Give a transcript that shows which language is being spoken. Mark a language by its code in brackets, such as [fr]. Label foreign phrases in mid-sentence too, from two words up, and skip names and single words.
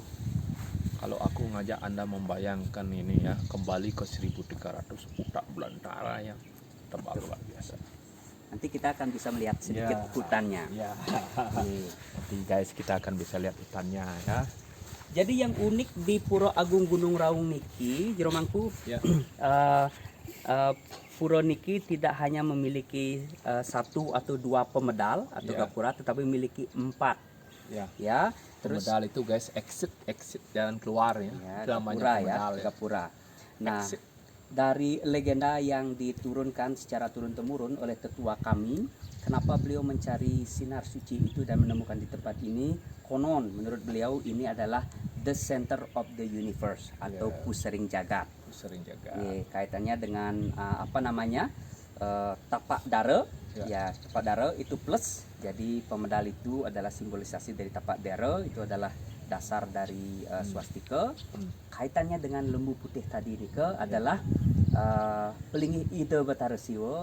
[id] Kalau aku ngajak Anda membayangkan ini ya, kembali ke 1300, utak belantara yang tebal luar biasa. Nanti kita akan bisa melihat sedikit Ya. hutannya. Ya. Nanti guys kita akan bisa lihat hutannya ya. Jadi yang unik di Pura Agung Gunung Raung niki, jero mangku, Ya. Pura niki tidak hanya memiliki 1 atau 2 pemedal atau Ya. gapura, tetapi memiliki 4. Ya. Ya, terus Pemedal itu guys exit jalan keluar ya. ya, Itu namanya gapura ya, pemedal ya. gapura. Nah, Exit. dari legenda yang diturunkan secara turun-temurun oleh tetua kami, kenapa beliau mencari sinar suci itu dan menemukan di tempat ini, konon menurut beliau ini adalah [en] the center of the universe [id] atau Ya. [jv] pusering jagat. [id] Aku sering jaga. Kaitannya dengan apa namanya, tapak dara. Ya, tapak dara itu plus. Jadi pemedal itu adalah simbolisasi dari tapak dara, itu adalah dasar dari swastika. Kaitannya dengan lembu putih tadi Nika adalah pelingih Ida Batara Siwa